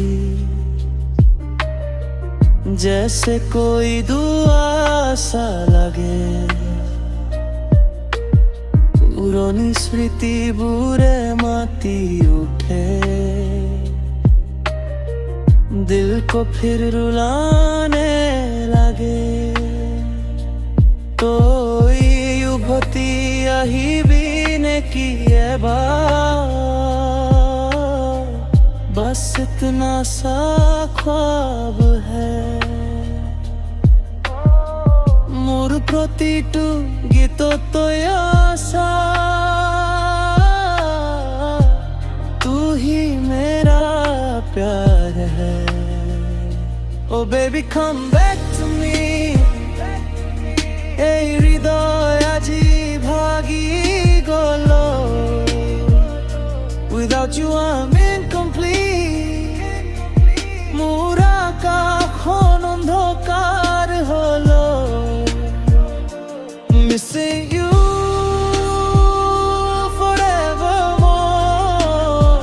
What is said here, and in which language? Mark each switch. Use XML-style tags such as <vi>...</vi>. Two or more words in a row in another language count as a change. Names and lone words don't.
<hi>जैसे कोई दुआ सा লাগে।</hi> <as>পুরনি স্মৃতি বুরে মাতি উঠে,</as> <hi>दिल को फिर रुलाने लगे।</hi> <as>তো উভতি আহিবি নেকি এবাৰ,</as> <hi>बस इतना सा ख्वाब है।</hi> <as>মোৰ প্ৰতিটো গীতত তই আছা,</as> <hi>तू ही मेरा प्यार है।</hi> <en>Oh baby come back to me।</en> <as>এই হৃদয় আজি ভাগি গলো,</as> <en>without you I'm incomplete।</en> <as>মোর আকাশখন অন্ধকার হলো।</as> <en>Missing you forevermore।</en>